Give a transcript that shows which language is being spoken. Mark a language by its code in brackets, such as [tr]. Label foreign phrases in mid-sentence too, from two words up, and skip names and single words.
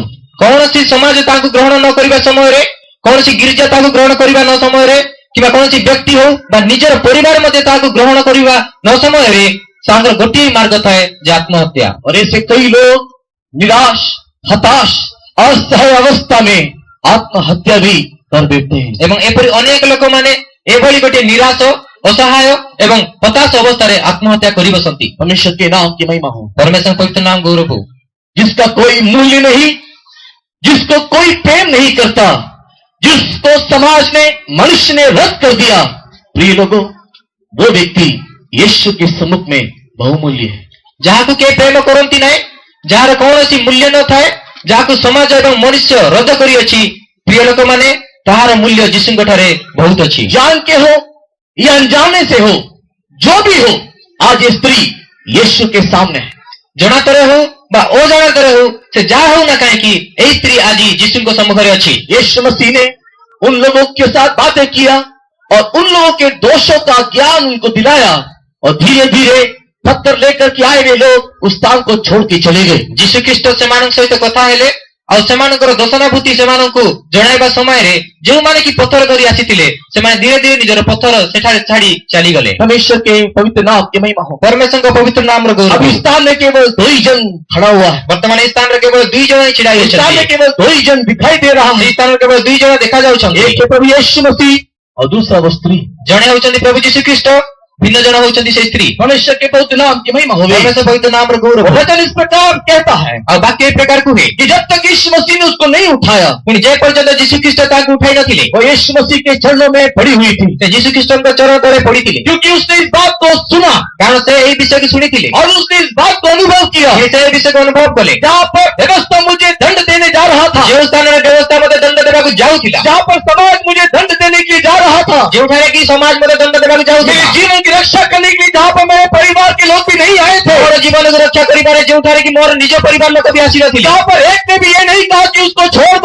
[or] କୌଣସି ସମାଜ ତାଙ୍କୁ ଗ୍ରହଣ ନ କରିବା ସମୟରେ, କୌଣସି ଗିର୍ଜା ତାଙ୍କୁ ଗ୍ରହଣ କରିବା ନ ସମୟରେ, କିମ୍ବା କୌଣସି ବ୍ୟକ୍ତି ହଉ ବା ନିଜର ପରିବାର ମଧ୍ୟ ତାହାକୁ ଗ୍ରହଣ କରିବା ନ ସମୟରେ ତାଙ୍କର ଗୋଟିଏ ମାର୍ଗ ଥାଏ ଯେ ଆତ୍ମହତ୍ୟା। [hi] और ऐसे कई लोग निराश, हताश, असहाय अवस्था में आत्महत्या भी कर देते हैं। [or] ଏବଂ ଏପରି ଅନେକ ଲୋକମାନେ ଏଭଳି ଗୋଟିଏ ନିରାଶ, ଅସହାୟ ଏବଂ ହତାଶ ଅବସ୍ଥାରେ ଆତ୍ମହତ୍ୟା କରି ବସନ୍ତି। [hi] परमेश्वर के नाम की महिमा हो। [or] ପରମେଶ୍ୱର ପବିତ୍ର ନାମ ଗୌରବ ହଉ। [hi] जिसका कोई मूल्य नहीं, जिसको कोई प्रेम नहीं करता, जिसको समाज ने, मनुष्य ने रद्द कर दिया, प्रिय लोगों, वो व्यक्ति यीशु के सम्मुख में बहुमूल्य है। [or] ଯାହାକୁ କେହି ପ୍ରେମ କରନ୍ତି ନାହିଁ, ଯାହାର କୌଣସି ମୂଲ୍ୟ ନଥାଏ, ଯାହାକୁ ସମାଜ ଏବଂ ମନୁଷ୍ୟ ରଦ୍ଦ କରିଅଛି, ପ୍ରିୟ ଲୋକମାନେ, ତାହାର ମୂଲ୍ୟ ଯୀଶୁଙ୍କ ଠାରେ ବହୁତ ଅଛି। [hi] जान के हो या अनजाने से हो, जो भी हो, आज ये स्त्री यीशु के सामने है। [or] ଜଣାତରେ ହଉ ବା ଅଜାଣତରେ ହଉ, ସେ ଯାହା ହଉ ନା କାହିଁକି ଏଇ ସ୍ତ୍ରୀ ଆଜି ଯୀଶୁଙ୍କ ସମ୍ମୁଖରେ ଅଛି। [hi] यीशु मसीह ने उन लोगों के साथ बातें किया और उन लोगों के दोषों का ज्ञान उनको दिलाया, और धीरे धीरे पत्थर लेकर के आए वे लोग उस स्थान को छोड़ के चले गए। [or] ଯୀଶୁ ଖ୍ରୀଷ୍ଟ ସେମାନଙ୍କ ସହିତ କଥା ହେଲେ ଆଉ ସେମାନଙ୍କର ଦୋଷାନୁଭୂତି ସେମାନଙ୍କୁ ଜଣାଇବା ସମୟରେ ଯେଉଁମାନେ କି ପଥର ଧରି ଆସିଥିଲେ ସେମାନେ ଧୀରେ ଧୀରେ ନିଜର ପଥର ସେଠାରେ ଛାଡି ଚାଲିଗଲେ। [hi] परमेश्वर के पवित्र नाम की महिमा हो। [or] परमेश्वरଙ୍କ ପବିତ୍ର ନାମର [hi] अब [or] ଗୌରବ। [hi] इस स्थान में केवल 2 ही जन खड़ा हुआ है। [or] ବର୍ତ୍ତମାନ ଏହି ସ୍ଥାନରେ କେବଳ 2 ଜଣ ହିଁ ଛିଡା [hi] इस स्थान में [or] ହୋଇଛନ୍ତି। [hi] केवल 2 ही जन दिखाई दे रहा है। [or] ଏହି ସ୍ଥାନରେ କେବଳ 2 ଜଣ ଦେଖାଯାଉଛନ୍ତି। [hi] एक है प्रभु यीशु मसीह और दूसरा वो स्त्री। [or] ଜଣେ ହେଉଛନ୍ତି ପ୍ରଭୁ ଯୀଶୁ ଖ୍ରୀଷ୍ଟ, ଭିନ୍ନ ଜଣ ହେଉଛନ୍ତି ସେ ସ୍ତ୍ରୀ। [hi] परमेश्वर के पवित्र नाम की महिमा हो। [or] परमेश्वर ପବିତ୍ର ନାମର ଗୌରବ। [hi] वचन इस प्रकार कहता है [or] ଆଉ ବାକ୍ୟ ଏ ପ୍ରକାର କୁହେ [hi] कि जब तक यीशु मसीह ने उसको नहीं उठाया, [or] ପୁଣି ଯେ ପର୍ଯ୍ୟନ୍ତ ଯୀଶୁ ଖ୍ରୀଷ୍ଟ ତାଙ୍କୁ ଉଠାଇ ନଥିଲେ [hi] वो यीशु मसीह के चरणों में पड़ी हुई थी, [or] ସେ ଯୀଶୁ ଖ୍ରୀଷ୍ଟଙ୍କ ଚରଣ ତଳେ ପଡିଥିଲେ। [hi] क्योंकि उसने इस बात को सुना [or] କାରଣ ସେ ଏହି ବିଷୟକୁ ଶୁଣିଥିଲେ, [hi] और उसने इस बात को अनुभव किया। [or] ସେ ଏହି ବିଷୟକୁ ଅନୁଭବ କଲେ। [hi] जहाँ पर व्यवस्था मुझे दंड देने जा रहा था, [or] ଯେଉଁ ସ୍ଥାନରେ ବ୍ୟବସ୍ଥା ମୋତେ ଦଣ୍ଡ ଦେବାକୁ ଯାଉଥିଲା, [hi] जहाँ पर समाज मुझे दंड देने के लिए जा रहा था, [or] ଯେଉଁଠାରେ କି ସମାଜ ମୋତେ ଦଣ୍ଡ ଦେବାକୁ [hi] मेरे [or] ଯାଉଥିଲା, [hi] जीवन की रक्षा करने के लिए जहाँ पर मेरे परिवार के लोग भी नहीं आए थे, [or] ମୋର ଜୀବନକୁ ରକ୍ଷା କରିବାରେ ଯେଉଁଠାରେ କି ମୋର ନିଜ ପରିବାର ଲୋକ ବି ଆସିନଥିଲେ, [hi] जहाँ पर एक ने भी ये नहीं कहा कि उसको छोड़ दो,